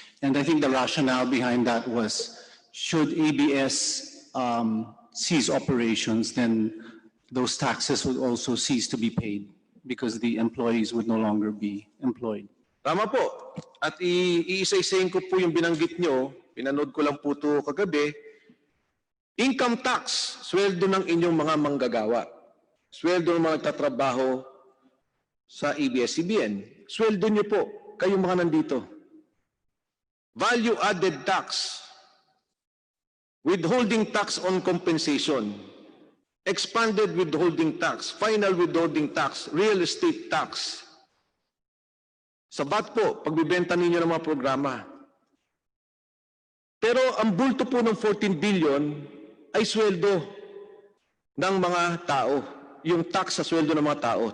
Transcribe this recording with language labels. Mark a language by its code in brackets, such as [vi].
[en] And I think the rationale behind that was, should ABS cease operations, then those taxes would also cease to be paid because the employees would no longer be employed. [tl] Tama po. At iisa-isahin ko po yung binanggit nyo, pinanood ko lang po ito kagabi, income tax, sweldo ng inyong mga manggagawa. Sweldo ng mga tatrabaho sa abscbn. Sweldo nyo po, kayong mga nandito. [en] Value added tax, withholding tax on compensation, expanded withholding tax, final withholding tax, real estate tax. [tl] Sa VAT po, pagbibenta ninyo ng mga programa. Pero ang bulto po ng 14 billion ay sweldo ng mga tao. Yung tax sa sweldo ng mga tao.